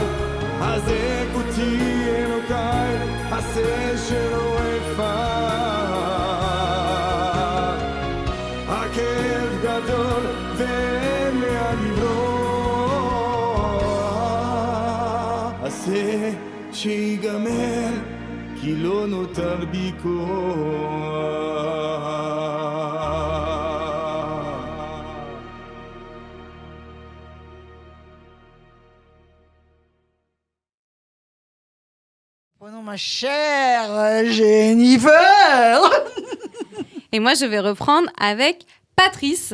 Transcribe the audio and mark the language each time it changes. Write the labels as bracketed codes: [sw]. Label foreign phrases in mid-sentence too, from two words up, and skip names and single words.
[he] עזק אותי אלוקיי, עשה שלא אפד. הכאב גדול ואין לאן לברוח. עשה שיגמר, כי לא נותר בי כוח. [fr] Prenons ma chère Jennifer. Et moi, je vais reprendre avec Patrice.